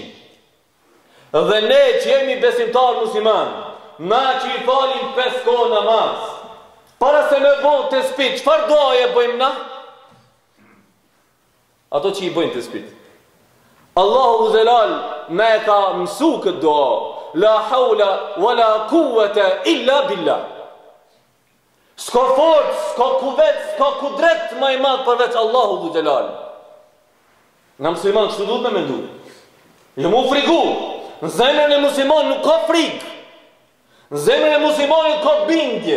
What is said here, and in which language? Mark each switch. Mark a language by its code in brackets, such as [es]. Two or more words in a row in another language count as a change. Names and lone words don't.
[sq] Dhe ne që jemi besimtar musliman, na që i falim 5 kohë namaz, para se me bëjmë të spit, çfarë doje bëjmë na? Ato që i bëjmë të spit. Allahu Xhelal me ka mësu këtë doa. [ar] لا حول ولا قوة إلا بالله. [sq] S'ka forcë, s'ka kuvet, s'ka kudret më i madh përveç Allahu Xhelal. Nga musliman kështu duhet me mendu. Jo mu frigu. Në zemrën e musliman nuk ka frikë. Në zemrën e muslimanit ka bindje.